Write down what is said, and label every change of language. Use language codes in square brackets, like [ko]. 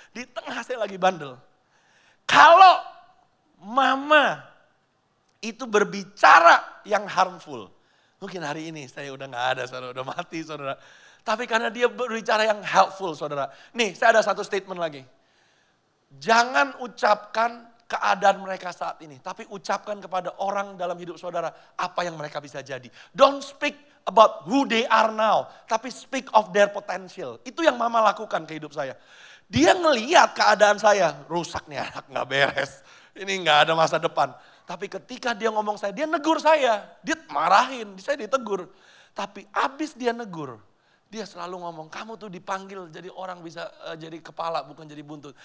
[id] Di tengah saya lagi bandel. Kalau mama itu berbicara yang harmful. Mungkin hari ini saya udah gak ada, saudara, udah mati saudara. Tapi karena dia berbicara yang helpful saudara. Nih saya ada satu statement lagi. Jangan ucapkan keadaan mereka saat ini. Tapi ucapkan kepada orang dalam hidup saudara apa yang mereka bisa jadi. [en] Don't speak about who they are now. [id] Tapi [en] speak of their potential. [id] Itu yang mama lakukan ke hidup saya. Dia ngeliat keadaan saya. Rusak nih anak, gak beres. Ini gak ada masa depan. Tapi ketika dia ngomong saya, dia negur saya. Dia marahin, saya ditegur. Tapi abis dia negur, dia selalu ngomong, kamu tuh dipanggil jadi orang bisa jadi kepala bukan jadi buntut.